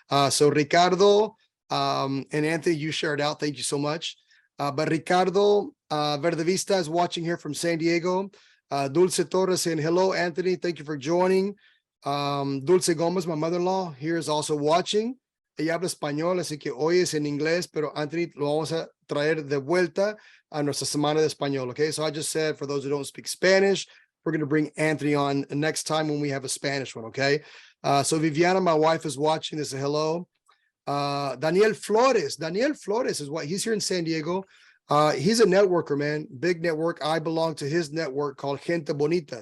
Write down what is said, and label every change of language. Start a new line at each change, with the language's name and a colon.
English: So Ricardo and Anthony, you shared out. Thank you so much. But Ricardo Verdevista is watching here from San Diego. Dulce Torres saying hello, Anthony. Thank you for joining. Dulce Gómez, my mother-in-law, here is also watching.
Spanish: Ella habla español, así que hoy es en inglés, pero Anthony lo vamos a traer de vuelta a nuestra semana de español.
English: Okay, so I just said for those who don't speak Spanish, we're going to bring Anthony on next time when we have a Spanish one. Okay, so Viviana, my wife, is watching. This is hello. Daniel Flores is what he's here in San Diego. He's a networker, man, big network. I belong to his network called Gente Bonita.